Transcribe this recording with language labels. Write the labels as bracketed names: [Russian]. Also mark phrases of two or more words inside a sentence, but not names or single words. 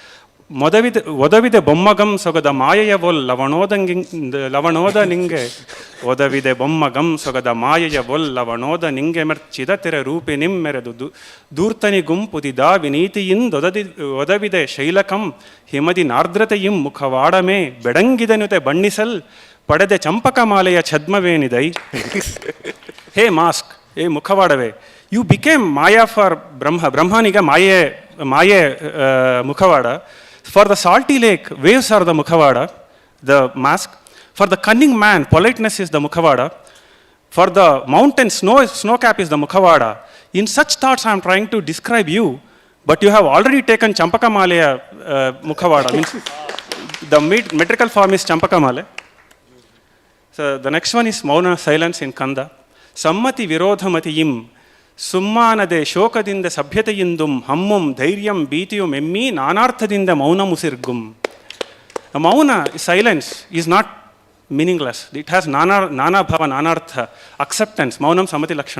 [Kannada] ಒದವಿದೆ ಬೊಮ್ಮಗಂ ಸೊಗದ ಮಾಯೆಯವೊಲ್ ಲವಣೋದ ನಿಂಗೆ ಒದವಿದೆ ಬೊಮ್ಮಗಂ ಸೊಗದ ಮಾಯೆಯವೊಲ್ ಲವಣೋದ ನಿಂಗೆ ಮೆರ್ಚಿದ ತೆರೆ ರೂಪಿ ನಿಮ್ಮೆರೆದು ದೂರ್ತನಿ ಗುಂಪುದಿದ ವಿನೀತಿಯಿಂದೊದವಿದೆ ಶೈಲಕಂ ಹಿಮದಿ ನಾರ್ದ್ರತೆಯಿಂ ಮುಖವಾಡಮೇ ಬೆಡಂಗಿದನುತೆ ಬಣ್ಣಿಸಲ್ ಪಡೆದೆ ಚಂಪಕಮಾಲೆಯ ಛದ್ಮವೇನಿದೈ. ಹೇ ಮಾಸ್ಕ್, ಹೇ ಮುಖವಾಡವೇ, [English] you became maya for [Kannada] ಬ್ರಹ್ಮನಿಗೆ ಮಾಯೆ ಮುಖವಾಡ. [English] For the salty lake, waves are the Mukhavada, the mask. For the cunning man, politeness is the Mukhavada. For the mountain, snow cap is the Mukhavada. In such thoughts, I am trying to describe you, but you have already taken Champakamaleya Mukhavada. Means the metrical form is Champakamale. So the next one is Mauna, silence in Kanda. [Kannada] ಸಮ್ಮತಿ ವಿರೋಧಮತಿಯಿಂ. ಸುಮ್ಮಾನದೆ ಶೋಕದಿಂದ ಸಭ್ಯತೆಯಿಂದುಂ ಹಮ್ಮುಂ ಧೈರ್ಯಂ ಭೀತಿಯುಂ ಎಮ್ಮಿ ನಾನಾರ್ಥದಿಂದ ಮೌನ ಮುಸಿರ್ಗುಂ. [English] Mauna, silence, is not meaningless. it has [Kannada] ನಾನಾ ಭಾವ, ನಾನಾರ್ಥ. [English] ಅಕ್ಸೆಪ್ಟೆನ್ಸ್, [Sanskrit] ಮೌನಂ ಸಮತಿ ಲಕ್ಷಣಂ.